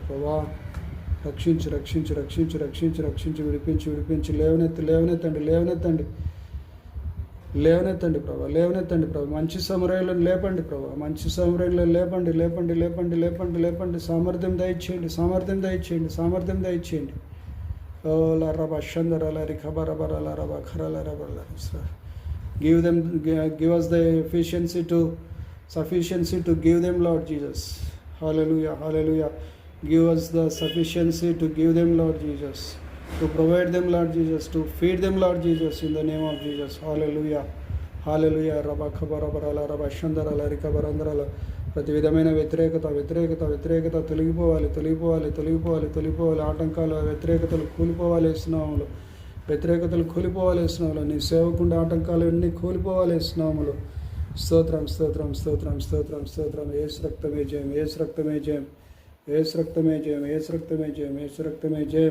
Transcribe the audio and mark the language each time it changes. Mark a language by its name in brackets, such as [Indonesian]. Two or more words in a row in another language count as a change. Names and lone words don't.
[Telugu] ప్రభా రక్షించు. విడిపించి లేవనెత్తండి ప్రభా. మంచి సమరయులను లేపండి ప్రభా. లేపండి. సామర్థ్యం దయచేయండి. ఓ లరబా షందరల రిఖబరబరల రబ ఖరల. [English] Give us the sufficiency to give them, Lord Jesus. Hallelujah. Give us the sufficiency to give them, Lord Jesus. To provide them, Lord Jesus. To feed them, Lord Jesus. In the name of Jesus. Hallelujah. Rabba khabarabara rabba shandarala rikabarandarala. [Telugu] ప్రతి విధమైన వ్యతిరేకత తొలగిపోవాలి. ఆటంకాలు, వ్యతిరేకతలు కూలిపోవాలి ఇస్తున్నాములు. నీ సేవకుండా ఆటంకాలు అన్నీ కూలిపోవాలి ఇస్తున్నాములు. స్తోత్రం. యేసు రక్తమే జయం.